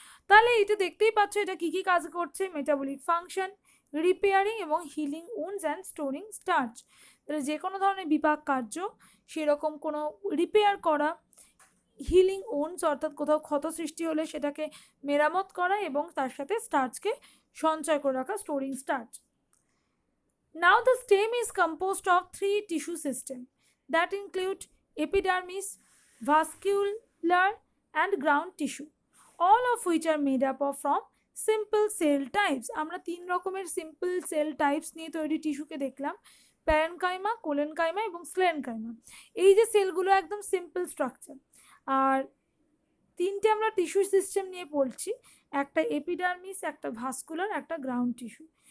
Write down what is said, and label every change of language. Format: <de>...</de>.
<bn>তাহলে এটা দেখতেই পাচ্ছ এটা কি কি কাজ করছে, মেটাবলিক ফাংশন, রিপেয়ারিং এবং healing wounds and storing starch. তাহলে যে কোনো ধরনের বিপাক কার্য, সেরকম কোনো রিপেয়ার করা, হিলিং উন্ডস অর্থাৎ কোথাও ক্ষত সৃষ্টি হলে সেটাকে মেরামত করা এবং তার সাথে স্টার্চকে সঞ্চয় করে রাখা, storing starch.</bn> <en>Now the stem is composed of 3 tissue systems that include epidermis, vascular and ground tissue, all of which are made up of from simple cell types.</en> <bn>আমরা 3 রকমের simple cell types নিয়ে তৈরি টিস্যুকে দেখলাম, parenchyma, collenchyma এবং স্লেনকাইমা। এই যে সেলগুলো একদম সিম্পল স্ট্রাকচার। আর 3টে আমরা টিস্যু সিস্টেম নিয়ে পড়ছি, একটা এপিডার্মিস, একটা ভাস্কুলার, একটা গ্রাউন্ড টিস্যু।</bn>